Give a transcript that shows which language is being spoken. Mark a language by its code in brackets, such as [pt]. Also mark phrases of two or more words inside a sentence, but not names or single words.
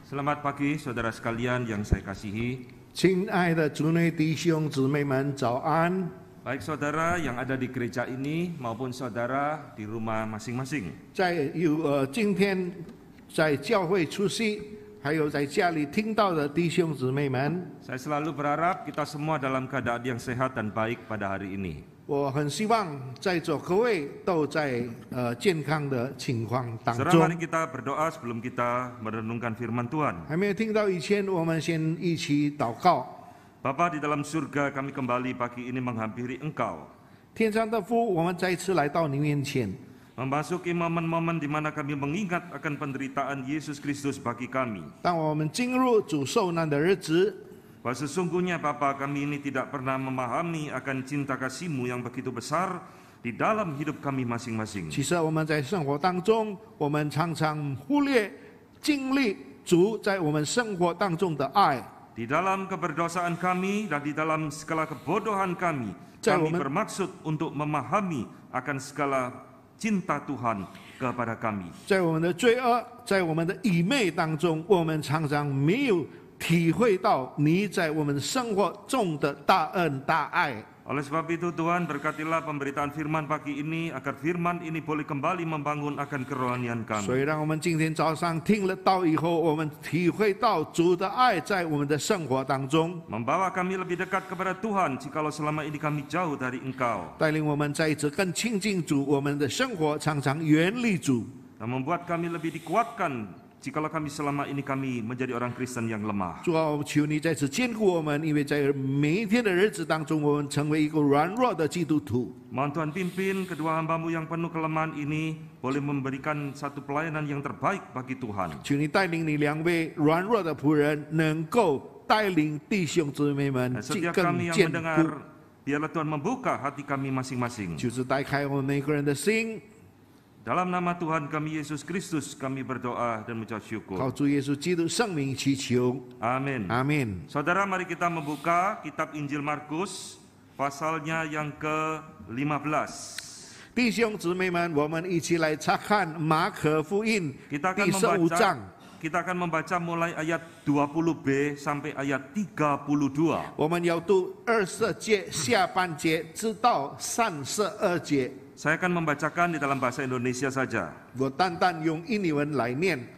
[id] Selamat pagi saudara sekalian yang saya kasihi. [zh] 亲爱的主内弟兄姊妹们，早安！ [id] Baik saudara yang ada di gereja ini maupun saudara di rumah masing-masing. [zh] 今天在教会出席，还有在家里听到的弟兄姊妹们， [id] Saya selalu berharap kita semua dalam keadaan yang sehat dan baik pada hari ini. [zh] 我很希望在座各位都在健康的情况当 [id] Saudara, [zh] 中 [id] mari。kita berdoa sebelum kita merenungkan firman Tuhan. [zh] 还没有听到以前，我们先一起祷告。 [id] Bapa di dalam surga, kami kembali pagi ini menghampiri Engkau, [zh] 天上的父，我们再次来到你面前， [id] memasuki momen-momen di mana kami mengingat akan penderitaan Yesus Kristus bagi kami. [zh] 当我们进入主受难的日子， [id] Bahwa sesungguhnya Bapa, kami ini tidak pernah memahami akan cinta kasih-Mu yang begitu besar di dalam hidup kami masing-masing. [zh] 其实我们在生活当中，我们常常忽略经历主在我们生活当中的爱。 [id] Di dalam keberdosaan kami dan di dalam segala kebodohan kami, kami bermaksud untuk memahami akan segala cinta Tuhan kepada kami. [zh] 在我们的罪恶，在我们的愚昧当中，我们常常没有体会到你在我们生活中的大恩大爱。 [id] Oleh sebab itu Tuhan, berkatilah pemberitaan firman pagi ini agar firman ini boleh kembali membangun akan kerohanian [zh] 所以 [id] kami. [zh] 让我们今天早上听了道以后，我们体会到主的爱在我们的生活当中， [id] Membawa kami lebih dekat kepada Tuhan jikalau selama ini kami jauh dari Engkau. [zh] 带领我们再一次更亲近主，我们的生活常常远离主。 [id] Dan membuat kami lebih dikuatkan jikalau kami selama ini kami menjadi orang Kristen yang lemah. [zh] 主啊，求你再次坚固我们，因为在每一天的日子当中，我们成为一个软弱的基督徒。 [id] Mohon Tuhan pimpin kedua hamba-Mu yang penuh kelemahan ini boleh memberikan satu pelayanan yang terbaik bagi Tuhan. [zh] 求你带领你两位软弱的仆人，能够带领弟兄姊妹们 [id] Dan setiap [zh] 更 [id] kami yang [zh] 坚固。 [id] mendengar, biarlah Tuhan membuka hati kami masing-masing. [zh] 就是打开我们每个人的心， [id] Dalam nama Tuhan kami Yesus Kristus kami berdoa dan mengucap [zh] 靠 [id] syukur. [zh] 主耶稣基督圣名祈求， [id] Amin. [zh] 阿门。 [id] Saudara, mari kita membuka kitab Injil Markus pasalnya yang ke-15. [zh] 弟兄姊妹们，我们一起来查看马可福音 [id] Kita [zh] 第 [id] akan [zh] 15 [id] membaca [zh] 章。 [id] kita akan membaca mulai ayat 20b sampai ayat 32. [zh] 我们要读24节下半节，直到32节。 [id] Saya akan membacakan di dalam bahasa Indonesia saja. [zh] 我单单用印尼文来念。